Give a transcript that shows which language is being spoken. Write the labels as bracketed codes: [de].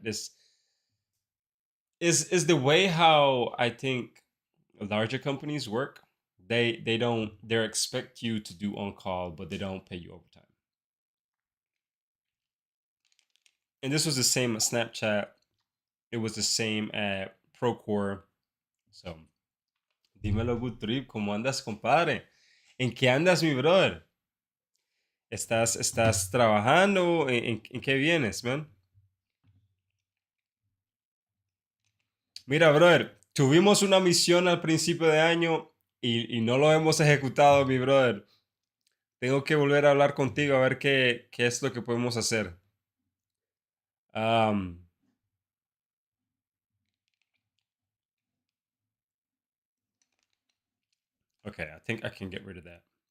[en] This is the way how I think larger companies work. They expect you to do on call, but they don't pay you overtime. And this was the same at Snapchat. It was the same at Procore. [es] So, dímelo, Good Trip, ¿cómo andas, compadre? ¿En qué andas, mi brother? ¿Estás trabajando? ¿En qué vienes, man? Mira, brother, tuvimos una misión al principio de año y no lo hemos ejecutado, mi brother. Tengo que volver a hablar contigo a ver qué es lo que podemos hacer. [en] Um, okay, I think I can get rid of that.